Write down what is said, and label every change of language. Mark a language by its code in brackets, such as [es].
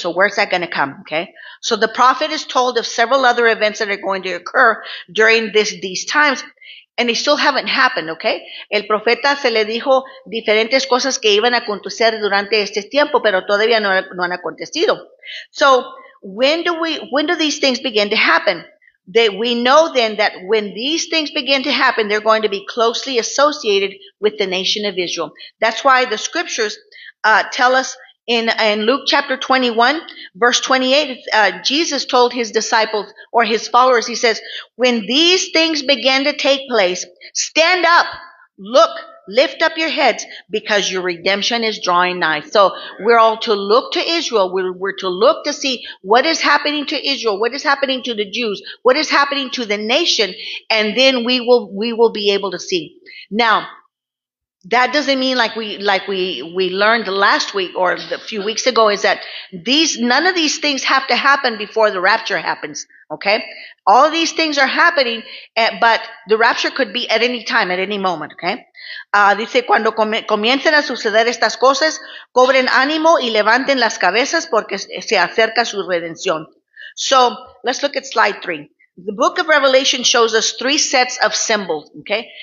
[en] So where's that going to come? Okay. So the prophet is told of several other events that are going to occur during these times, and they still haven't happened. Okay. [es] El profeta se le dijo diferentes cosas que iban a acontecer durante este tiempo, pero todavía no han acontecido. [en] So when do these things begin to happen? We know then that when these things begin to happen, they're going to be closely associated with the nation of Israel. That's why the scriptures tell us in Luke chapter 21, verse 28, Jesus told his disciples or his followers, he says, when these things begin to take place, stand up, look, lift up your heads, because your redemption is drawing nigh. So we're all to look to Israel. We're to look to see what is happening to Israel, what is happening to the Jews, what is happening to the nation, and then we will be able to see. Now, that doesn't mean like we learned last week or a few weeks ago, is that none of these things have to happen before the rapture happens. Okay, all of these things are happening, but the rapture could be at any time, at any moment. [es] Okay, dice, cuando comiencen a suceder estas cosas, cobren ánimo y levanten las cabezas, porque se acerca su redención. [en] So let's look at slide 3. The book of Revelation shows us 3 sets of symbols, okay?